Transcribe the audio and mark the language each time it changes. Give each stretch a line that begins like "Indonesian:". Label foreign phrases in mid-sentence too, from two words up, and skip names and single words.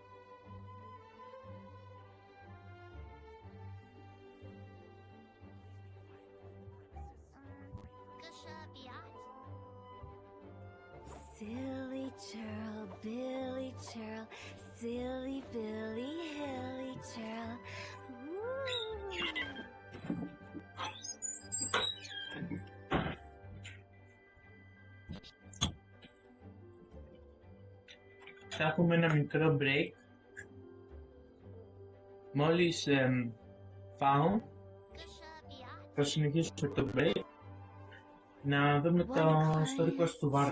English: Gusha biat? Silly churl, Billy churl, silly Billy, hilly churl. Woo.
Greek: Θα έχουμε ένα μικρό break. Μόλις φάω, θα συνεχίσουμε το break. Να δούμε το ιστορικό του βάρου.